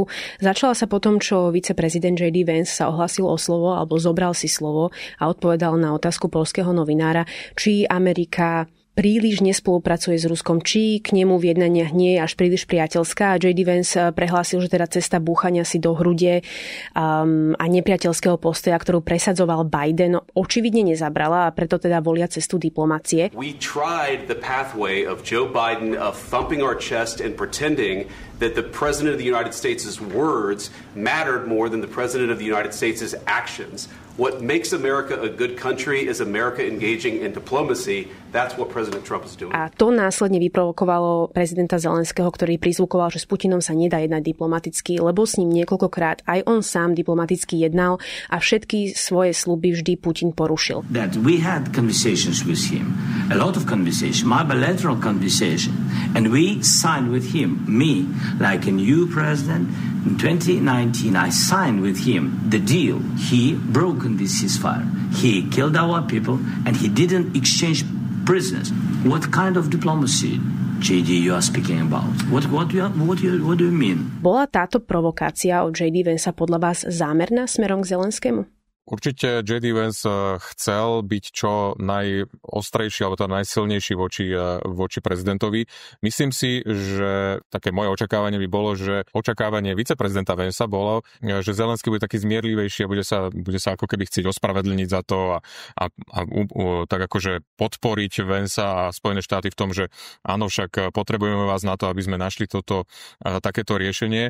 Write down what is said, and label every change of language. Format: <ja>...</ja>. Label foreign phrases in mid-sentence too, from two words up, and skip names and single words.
<sk>Začala sa potom, čo viceprezident J.D. Vance sa ohlásil o slovo alebo zobral si slovo a odpovedal na otázku poľského novinára, či Amerika príliš nespolupracuje s Ruskom, či k nemu v jednaniach nie je až príliš priateľská. J.D. Vance prehlásil, že teda cesta búchania si do hrude a nepriateľského postoja, ktorú presadzoval Biden, očividne nezabrala a preto teda volia cestu diplomacie.</sk> <en>We tried the pathway of Joe Biden of thumping our chest and pretending that the President of the United States' words mattered more than the President of the United States' actions. What makes America a good country is America engaging in diplomacy. That's what President Trump is doing.</en> <sk>A to následne vyprovokovalo prezidenta Zelenského, ktorý prizvukoval, že s Putinom sa nedá jednať diplomaticky, lebo s ním niekoľkokrát aj on sám diplomaticky jednal a všetky svoje sľuby vždy Putin porušil.</sk> <en>That we had conversations with him, a lot of conversation, my bilateral conversation, and we signed with him, me, like a new president. In 2019, I signed with him the deal. He broke this ceasefire. He killed our people and he didn't exchange prisoners. What kind of diplomacy, JD, you are speaking about? What do you mean?</en> <sk>Bola táto provokácia od JD Vance'a podľa vás zámerná smerom k Zelenskému? Určite J.D. Vance chcel byť čo najostrejší alebo to najsilnejší voči prezidentovi. Myslím si, že také moje očakávanie by bolo, že očakávanie viceprezidenta Vancea bolo, že Zelenský bude taký zmierlivejší a bude sa ako keby chcieť ospravedlniť za to a tak akože podporiť Vancea a Spojené štáty v tom, že áno, však potrebujeme vás na to, aby sme našli takéto riešenie.</sk>